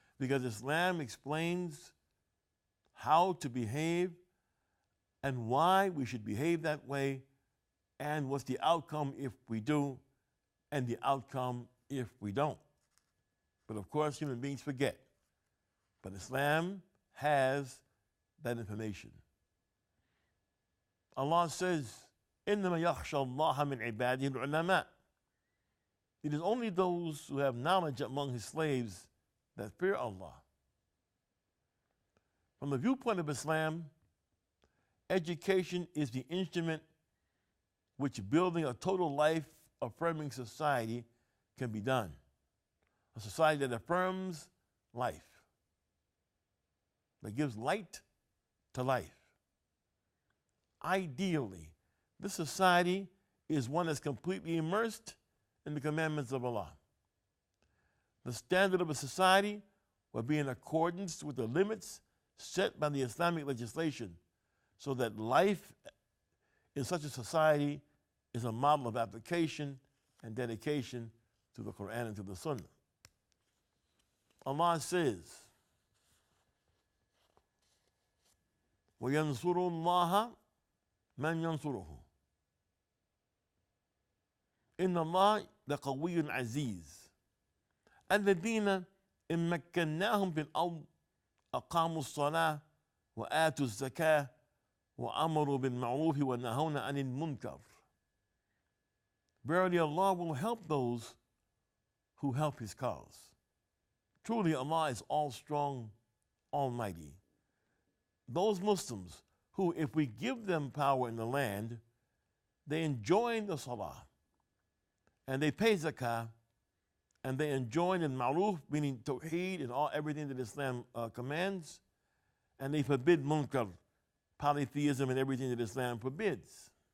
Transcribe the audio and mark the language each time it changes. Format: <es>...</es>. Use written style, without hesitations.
<en>Because Islam explains how to behave and why we should behave that way, and what's the outcome if we do, and the outcome if we don't. But of course, human beings forget. But Islam has that information.</en> <ar>Allah says, إِنَّمَا يَخْشَى اللَّهَ مِنْ عِبَادِهِ الْعُلَمَاءِ.</ar> <en>It is only those who have knowledge among His slaves that fear Allah. From the viewpoint of Islam, education is the instrument which building a total life-affirming society can be done. A society that affirms life, that gives light to life. Ideally, this society is one that's completely immersed in the commandments of Allah. The standard of a society will be in accordance with the limits set by the Islamic legislation, so that life in such a society is a model of application and dedication to the Quran and to the Sunnah.</en> <ar>Allah says, وَيَنْصُرُ اللَّهَ مَنْ يَنْصُرُهُ. إِنَّ اللَّهَ لَقَوِيٌّ عَزِيزٌ. الذين إن مكناهم في الأرض أقاموا الصلاة وآتوا الزكاة وأمروا بالمعروف ونهون عن المنكر.</ar> <en>Verily Allah will help those who help his cause. Truly Allah is all strong, almighty. Those Muslims who, if we give them power in the land, they enjoin the salah, and they pay zakah, and they enjoin in ma'ruf, meaning tawheed and everything that Islam commands, and they forbid munkar, polytheism and everything that Islam forbids.</en>